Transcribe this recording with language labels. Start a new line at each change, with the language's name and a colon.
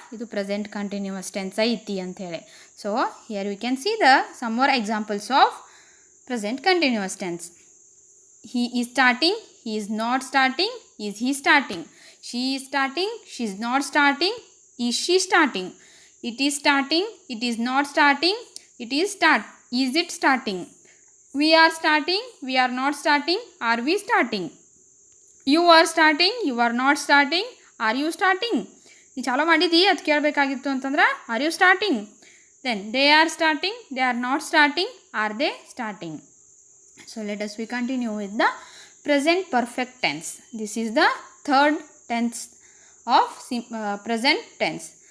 Kannada: ಇದು present continuous tense ಐತಿ ಅಂಥೇಳಿ.
English: So here we can see some more examples of present continuous tense. He is starting, he is not starting, is he starting. She is starting, she is not starting, is she starting. It is starting, it is not starting, it is is it starting? We are starting, we are not starting, are we starting? You are starting, you are not starting, are you starting?
Kannada: ನೀ ಚಾಲೋ ಮಾಡಿದಿ, ಅದು ಕೇಳಬೇಕಾಗಿತ್ತು ಅಂತಂದ್ರೆ
English: Are you starting. Then they are starting, they are not starting, are they starting. So let us we continue with the present perfect tense. This is the third tense of present tense.